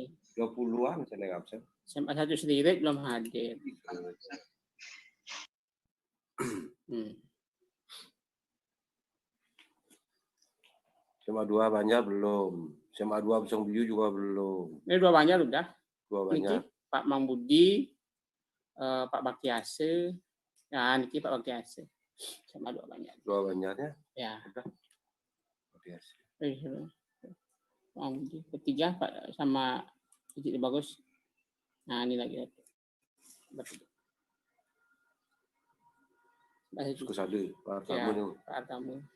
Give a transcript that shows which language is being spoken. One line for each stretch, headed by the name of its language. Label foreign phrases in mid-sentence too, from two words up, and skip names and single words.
Indonesian: 20-an saya nggak absen. SMA 1 sendiri belum hadir. SMA 2 Banjar belum. SMA 2 Busung Biu juga belum. Ini 2 Banjar udah. 2 Banjar. Niki, Pak Mang Budi, Pak Bakiase. Ya, Niki Pak Bakiase. SMA 2 Banjar. 2 Banjarnya? Ya. Udah. Bakiase. Mang Budi. Ketiga Pak sama Cicit Bagus. Nah, ini lagi. Kusade, Pak Artamu nih. Pak Artamu.